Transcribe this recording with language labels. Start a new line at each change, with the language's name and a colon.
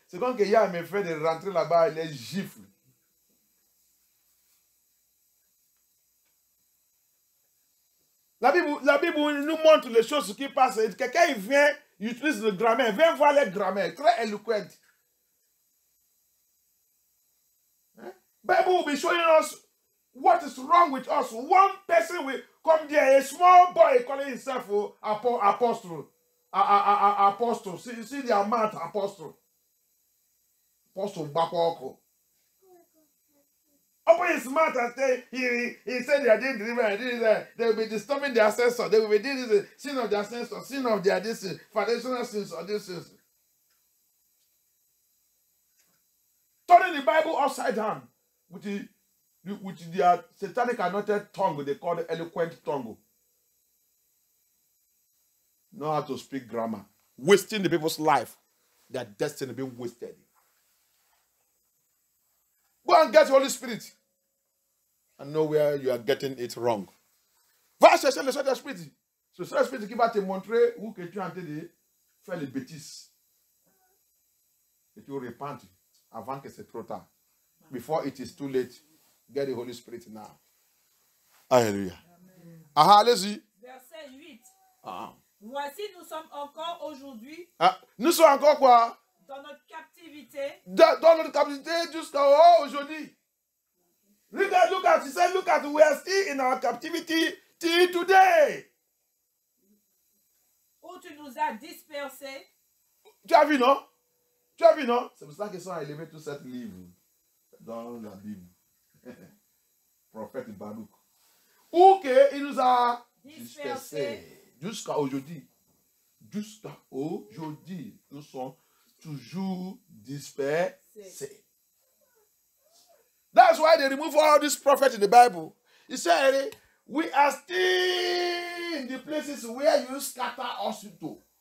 French: C'est comme que Yah me fait de rentrer là-bas, il les gifle. La Bible nous montre les choses qui passent. Quelqu'un il vient, il utilise le grammaire. Viens voir les grammaires, très éloquent.
English: Bible will be showing us what is wrong with us. One person will come there, a small boy calling himself apostle. Apostle. See the amount apostle. Apostle Bakoko. Open his mouth and say, he said they are doing deliverance. They will be disturbing their ancestors. They will be doing this sin of their ancestors, sin of their this foundational sins or this sins. Turning the Bible upside down with their satanic anointed tongue, they call it eloquent tongue. Know how to speak grammar. Wasting the people's life. Their destiny being wasted. Go and get the Holy Spirit. And know where you are getting it wrong.
French: Va chercher le Saint-Esprit. Ce Saint-Esprit qui va te montrer où que tu es en train de faire les bêtises. Et tu repentes avant que c'est trop tard.
English: Before it is too late, get the Holy Spirit now.
French: Alléluia. Ah, allez-y. Verset 8. Ah. Voici, nous sommes encore aujourd'hui Ah, nous sommes encore quoi? dans notre captivité. Dans notre captivité jusqu'à aujourd'hui.
English: Look at, he said, look at, we are still in our captivity till today.
French: Où tu nous as dispersés. Tu as vu, non? Tu as vu, non? C'est pour ça qu'ils sont élevés tout cet livre dans la Bible. Prophète Baruch. Où qu'il nous a dispersés jusqu'à aujourd'hui. Jusqu'à aujourd'hui, nous sommes toujours dispersés.
English: That's why they remove all these prophets in the Bible. He said, we are still in the places where you scatter us to.